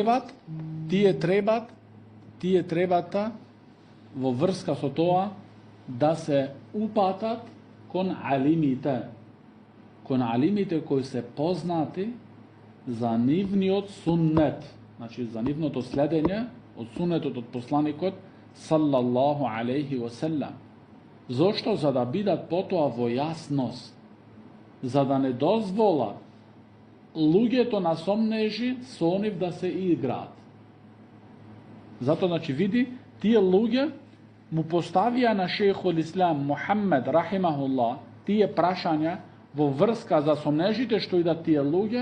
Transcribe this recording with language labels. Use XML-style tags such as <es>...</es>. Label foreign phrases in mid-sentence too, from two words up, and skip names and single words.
<mk>требат во врска со тоа да се упатат кон алимите кои се познати за нивниот суннет, значи за нивното следење од суннетот од посланикот</mk> <ar>صلى الله عليه وسلم.</ar> <mk>Зошто? За да бидат потоа во јасност, за да не дозволат луѓето на сомнежи со нив да се играат. Зато, значи, види, тие луѓе му поставија на Шейхул Ислам Мухаммед рахимахуллах тие прашања во врска за сомнежите што идат тие луѓе.</mk>